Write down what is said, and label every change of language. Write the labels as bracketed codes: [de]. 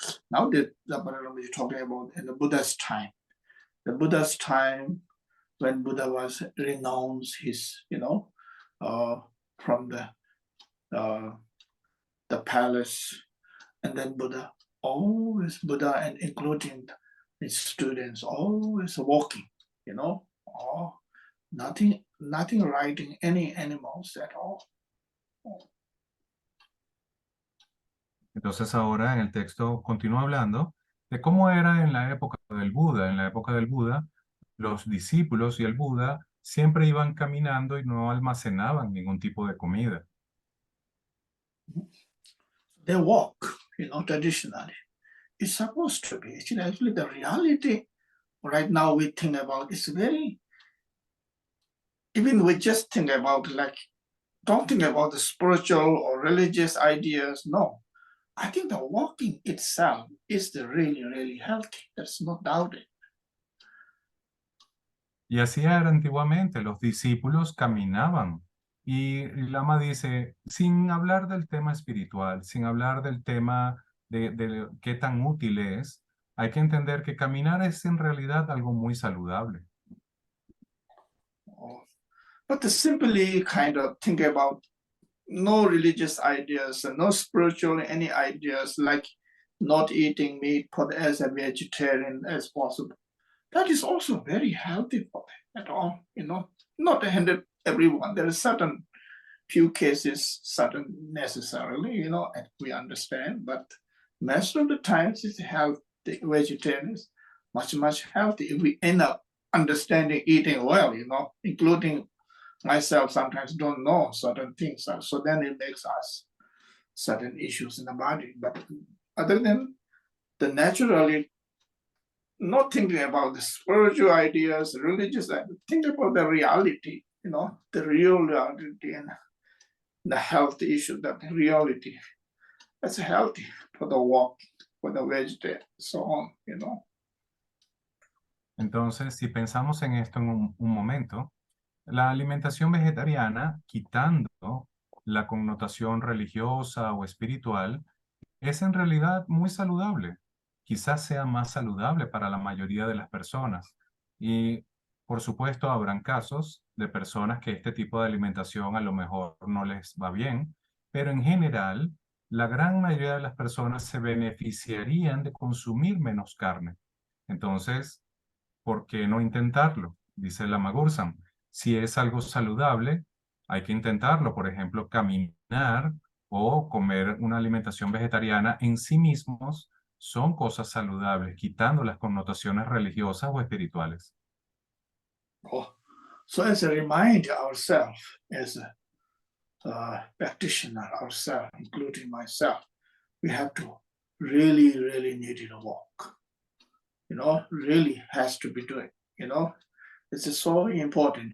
[en] Now that we're talking about in the Buddha's time. The Buddha's time when Buddha was renounced his, from the palace, and then Buddha and including his students always walking, nothing riding any animals at all. [es] Entonces ahora en el texto continúa hablando de cómo era en la época del Buda. En la época del Buda, los discípulos y el Buda siempre iban caminando y no almacenaban ningún tipo de comida. [en] They walk, traditionally. It's supposed to be. Actually, the reality right now we think about is even we just think about don't think about the spiritual or religious ideas. No, I think the walking itself is the really, really healthy. There's no doubt it. [es] Y así era antiguamente, los discípulos caminaban. Y Lama dice, sin hablar del tema espiritual, sin hablar del tema de qué tan útil es, hay que entender que caminar es en realidad algo muy saludable. [en] But to simply kind of think about no religious ideas and no spiritual any ideas like not eating meat as a vegetarian as possible. That is also very healthy for them at all, not 100 everyone. There are certain few cases, certain necessarily, and we understand, but most of the times it's healthy, vegetarians, much healthy if we end up understanding eating well, including myself sometimes don't know certain things. So then it makes us certain issues in the body. But other than the naturally not thinking about the spiritual ideas, religious ideas, think about the reality, the real reality and the health issue, that reality. That's healthy for the walk, for the vegetarian, so on. [es] Entonces, si pensamos en esto en un momento, la alimentación vegetariana, quitando la connotación religiosa o espiritual, es en realidad muy saludable. Quizás sea más saludable para la mayoría de las personas. Y, por supuesto, habrán casos de personas que este tipo de alimentación a lo mejor no les va bien, pero en general, la gran mayoría de las personas se beneficiarían de consumir menos carne. Entonces, ¿por qué no intentarlo? Dice Lama Gursan. Si es algo saludable, hay que intentarlo. Por ejemplo, caminar o comer una alimentación vegetariana en sí mismos son cosas saludables, quitando las connotaciones religiosas o espirituales. [en] Oh, so as a reminder ourselves, as a practitioner ourselves, including myself, we have to really, really need to walk. Really has to be doing. This is so important.